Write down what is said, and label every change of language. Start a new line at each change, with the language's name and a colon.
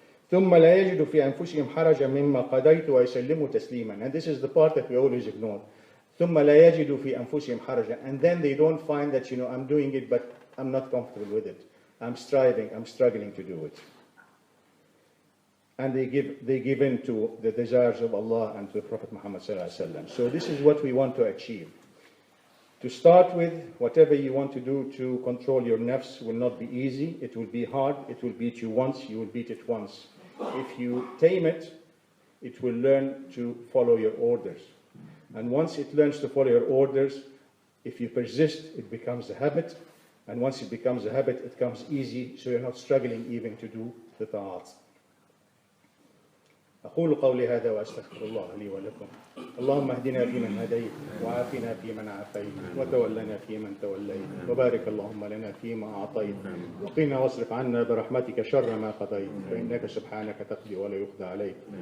Arabic: ثم لا يجد في أنفسهم حرجا مما قضيت ويسلموا تسليما.
English: And this is the part that we always ignore.
Arabic: ثم لا يجد في أنفسهم حرجا.
English: And then they don't find that I'm doing it, but I'm not comfortable with it. I'm struggling to do it. And they give in to the desires of Allah and to the Prophet Muhammad sallallahu alaihi wasallam. So this is what we want to achieve. To start with, whatever you want to do to control your nafs will not be easy. It will be hard. It will beat you once. You will beat it once. If you tame it, it will learn to follow your orders. And once it learns to follow your orders, if you persist, it becomes a habit. And once it becomes a habit, it comes easy, so you're not struggling even to do the ta'at.
Arabic: أقول قولي هذا وأستغفر الله لي ولكم. اللهم اهدنا فيمن هديت وعافنا فيمن عافيت وتولنا فيمن توليت وبارك اللهم لنا فيما أعطيت وقنا واصرف عنا برحمتك شر ما قضيت فإنك سبحانك تقضي ولا يقضى عليك.